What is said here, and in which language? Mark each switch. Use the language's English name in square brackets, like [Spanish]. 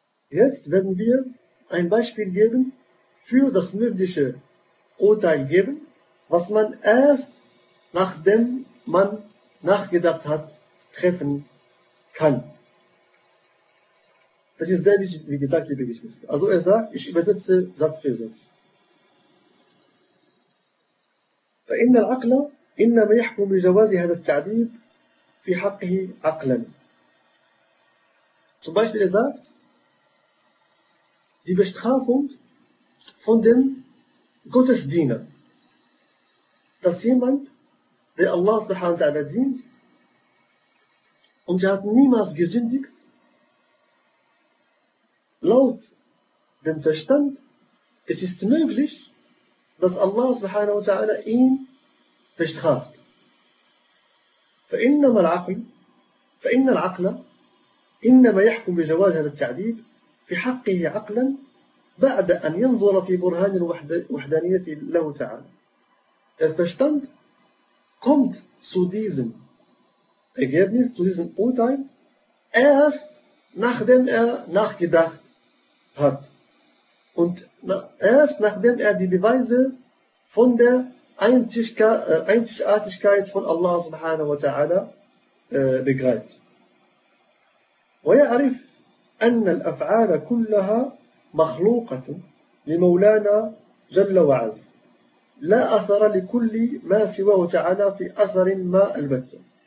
[German] Jetzt werden wir ein Beispiel geben für das mögliche Urteil geben, was man erst nachdem man nachgedacht hat, treffen kann. Das ist sehr wichtig, wie gesagt, liebe Geschwister. Also er sagt, ich übersetze Satz für Satz. [Arabic] فإن العقل إنما يحكم بجواز هذا التعذيب في حقه عقلا. [German] Zum Beispiel, er sagt, die Bestrafung von dem Gottesdiener, dass jemand, der Allah subhanahu wa ta'ala dient und er hat niemals gesündigt, laut dem Verstand, es ist möglich, dass Allah subhanahu wa ta'ala ihn bestraft. [Arabic] فإنما العقل فإن العقل إنما يحكم بجواز هذا التعذيب في حقه عقلا بعد أن ينظر في برهان الوحدانية له تعالى. [German] Der Verstand kommt zu diesem Ergebnis, zu diesem Urteil, erst nachdem er nachgedacht hat und erst nachdem er die Beweise von der Einzigartigkeit von Allah subhanahu wa ta'ala begreift. [Arabic] ويعرف أن الأفعال كلها مخلوقة لمولانا جل وعز لا أثر لكل ما سواه تعالى في أثر ما البت.